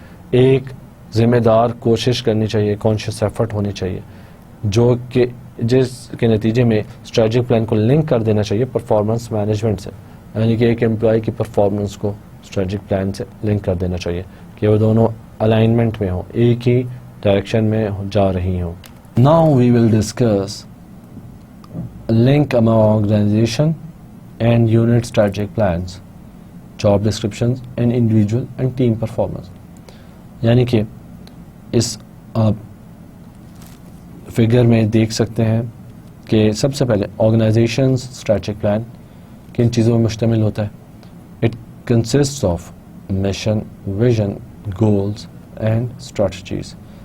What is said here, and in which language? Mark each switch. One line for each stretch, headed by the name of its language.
Urdu: ایک ذمہ دار کوشش کرنی چاہیے، کانشیس ایفرٹ ہونی چاہیے، جو کہ جس کے نتیجے میں اسٹریٹجک پلان کو لنک کر دینا چاہیے پرفارمنس مینجمنٹ سے. یعنی کہ ایک امپلائی کی پرفارمنس کو اسٹریٹجک پلان سے لنک کر دینا چاہیے کہ وہ دونوں الائنمنٹ میں ہوں، ایک ہی ڈائریکشن میں جا رہی ہوں.
English: Now we will discuss link among organization and unit strategic plans, job descriptions and individual and team performance.
Urdu: یعنی کہ اس آپ فگر میں دیکھ سکتے ہیں کہ سب سے پہلے آرگنائزیشنز اسٹریٹجک پلان کن چیزوں میں مشتمل ہوتا ہے.
English: It consist of mission, vision, goals and strategies.